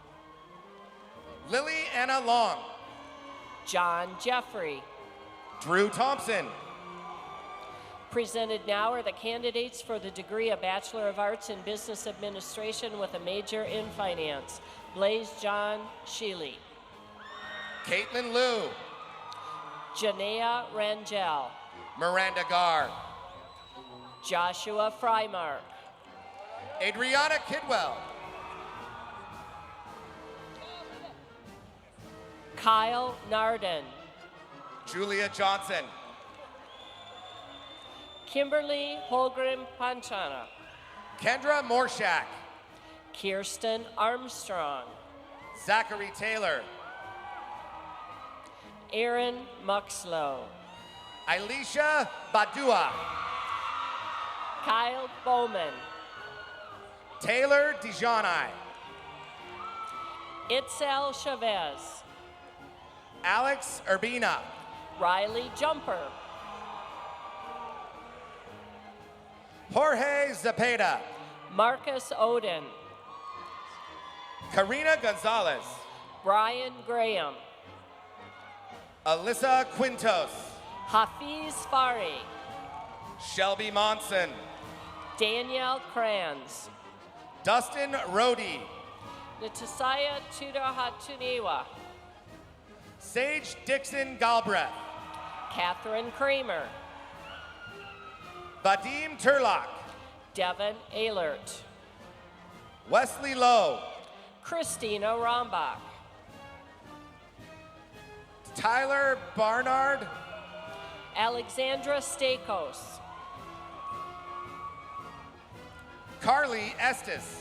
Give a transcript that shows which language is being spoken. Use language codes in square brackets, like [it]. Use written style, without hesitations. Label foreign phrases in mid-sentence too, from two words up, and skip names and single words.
[en] Lily Anna Long. John Jeffrey. Drew Thompson. Presented now are the candidates for the degree of Bachelor of Arts in Business Administration with a major in finance. Blaze John Sheely. Caitlin Liu. Janea Rangel. Miranda Garr. Joshua Freimark. Adriana Kidwell. Kyle Narden. Julia Johnson. Kimberly Holgren Panchana. Kendra Morshak. Kirsten Armstrong. Zachary Taylor. Aaron Muxlow. Elisha Badua. Kyle Bowman. Taylor Dijani. Itzel Chavez. Alex Urbina. Riley Jumper. Jorge Zepeda. Marcus Oden. Karina Gonzalez. Brian Graham. Alyssa Quintos. Hafiz Fari. Shelby Monson. Danielle Kranz. Dustin Rohde. Natasaya Tudahatuniwa. Sage Dixon Galbraith. Catherine Kramer. Vadim Turlock. Devin Ehlert. Wesley Lowe. Christina Rombach. Tyler Barnard. Alexandra Stakos. Carly Estes.